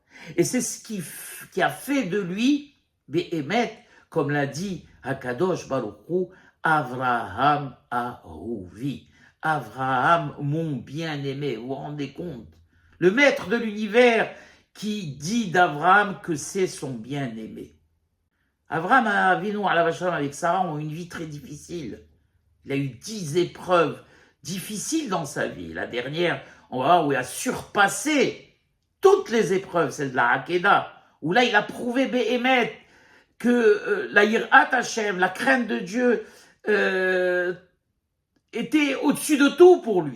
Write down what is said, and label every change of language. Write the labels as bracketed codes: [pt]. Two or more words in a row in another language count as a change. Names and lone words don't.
[fr] Et c'est ce qui a fait de lui, Behemet, comme l'a dit Hakadosh Baruch Hu, [he] אברהם אוהבי. [fr] Avraham, mon bien-aimé, vous vous rendez compte? Le maître de l'univers qui dit d'Avraham que c'est son bien-aimé. [he] אברהם אבינו עליו השלום [fr] avec Sarah ont une vie très difficile. Il a eu 10 épreuves difficiles dans sa vie. La dernière, on va voir où il a surpassé toutes les épreuves, celle de la Hakeda, où là il a prouvé Behemet que la [he] יראת השם, [fr] la crainte de Dieu, était au-dessus de tout pour lui.